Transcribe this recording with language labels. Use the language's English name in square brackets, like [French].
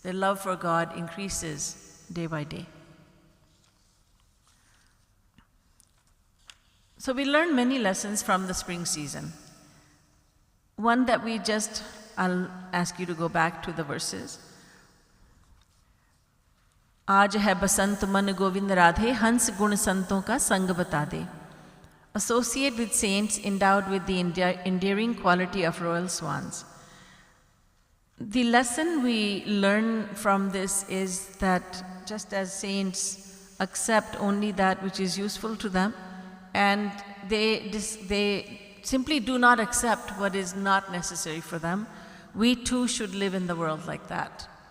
[English] Their love for God increases day by day. So we learn many lessons from the spring season. One that I'll ask you to go back to the verses. [Hindi] आज है बसंत मन गोविंद राधे हंस गुण संतों का संग बता दे. [English] Associate with saints endowed with the endearing quality of royal swans. The lesson we learn from this is that just as saints accept only that which is useful to them, and they simply do not accept what is not necessary for them, we too should live in the world like that.